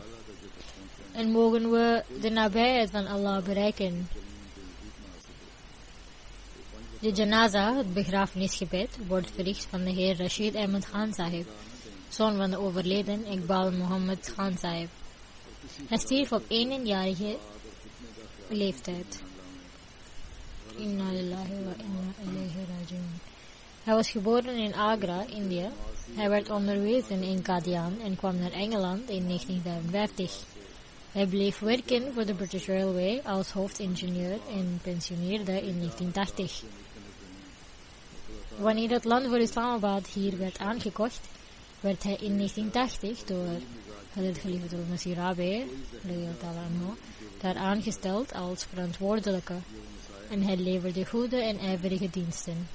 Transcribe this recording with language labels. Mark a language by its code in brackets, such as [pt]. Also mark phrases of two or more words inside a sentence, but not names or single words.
[nl] En mogen we de nabijheid van Allah bereiken. De janaza, het begrafenisgebed, wordt verricht van de heer Rashid Ahmed Khan Sahib, zoon van de overleden Iqbal Mohammed Khan Sahib. Hij stierf op 1-jarige leeftijd. [ar] إنا لله وإنا إليه راجعون. [nl] Hij was geboren in Agra, India. Hij werd onderwezen in Qadian en kwam naar Engeland in 1955. Hij bleef werken voor de British Railway als hoofdingenieur en pensioneerde in 1980. Wanneer het land voor Islamabad hier werd aangekocht, werd hij in 1980 door Khalid Khalifatul Masih Rabi daar aangesteld als verantwoordelijke en hij leverde goede en ijverige diensten.